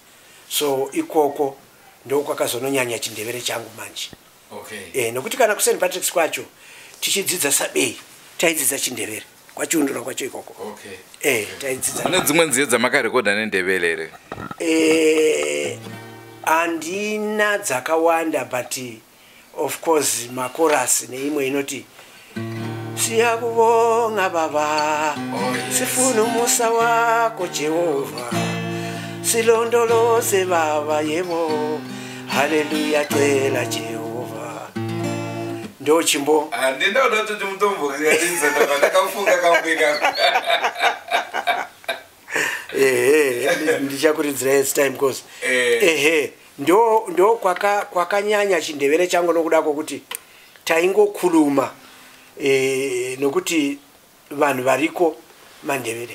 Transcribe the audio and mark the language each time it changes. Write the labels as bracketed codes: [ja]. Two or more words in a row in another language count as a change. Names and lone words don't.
[sn] So ikoko ndokwakazononyanya chindevere changu manje. Nokuti kana kuSt Patrick's kwacho tichidzidza sabei taidzidza chindevere kwachiundura kwacho ikoko. Taidzidza. Pane dzimwe nziyo dzamakarekodha nendevere here? Andina dzakawanda, [en] but of course [sn] makorasi neimwe inoti [nd] siyakubonga baba, sifuna umusa wako Jehova, silondoloze baba yebo, haleluya twela Jehova. [sn] Ndo chimbo andinda kuti mutombo yakadinza ndakafunga kampika. Ndichakuridzira [en] next time [sn] because ndo kwakanyanya chindevere changu nokuda kwokuti taingokuruma nokuti vanhu variko mandevere.